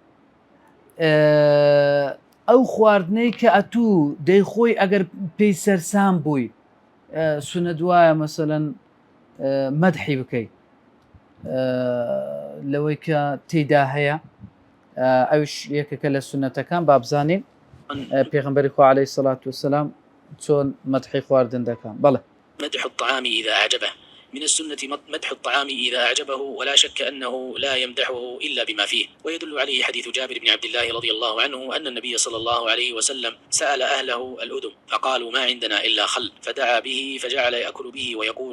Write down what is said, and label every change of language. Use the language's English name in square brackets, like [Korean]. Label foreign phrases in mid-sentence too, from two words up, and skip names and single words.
[Central Kurdish] ئەو خواردنەی کە ئەتوو دەیخۆی ئەگەر پێی سەرسام بووی سونە دوایە مەسەلەن مەدحی بکەیت لەوەی کە تێیدا هەیە ئەوش یەکێکە لە سونەتەکان بابزانین پێغەمبەری خوا [Arabic] عەلەیهی سەڵات وسەلام [Central Kurdish] چۆن مەدحی خواردن دەکەن بەڵێ [Arabic] مدح الطعام إذا أعجبه من السنة مدح الطعام إذا أعجبه ولا شك أنه لا يمدحه إلا بما فيه ويدل عليه حديث جابر بن عبد الله رضي الله عنه أن النبي صلى الله عليه وسلم سأل أهله الأدم فقالوا ما عندنا إلا خل فدعا به فجعل يأكل به ويقول